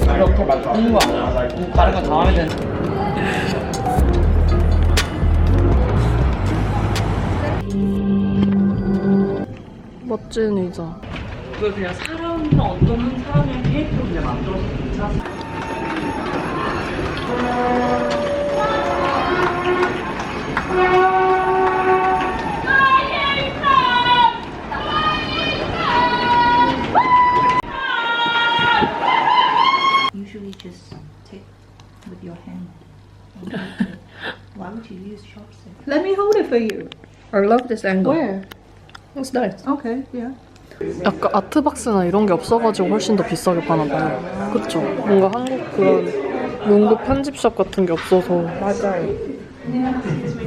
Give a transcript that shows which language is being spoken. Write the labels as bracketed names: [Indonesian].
[Korean] 이렇게 맞는 거 아니야? 다른 거 다 하면 되는. 멋진 의자. 그걸 그냥 사람이랑 어떤 사람이랑 캐릭터로 그냥 만들어서 괜찮아. [English] Usually just take with your hand. Why would you use chopsticks? Let me hold it for you. I love this angle. Where? It's nice. Okay, yeah. [Korean] 약간 아트박스나 이런 게 없어가지고 훨씬 더 비싸게 파나봐요. 그쵸? 뭔가 한국 그런 문구 편집샵 같은 게 없어서. 맞아요.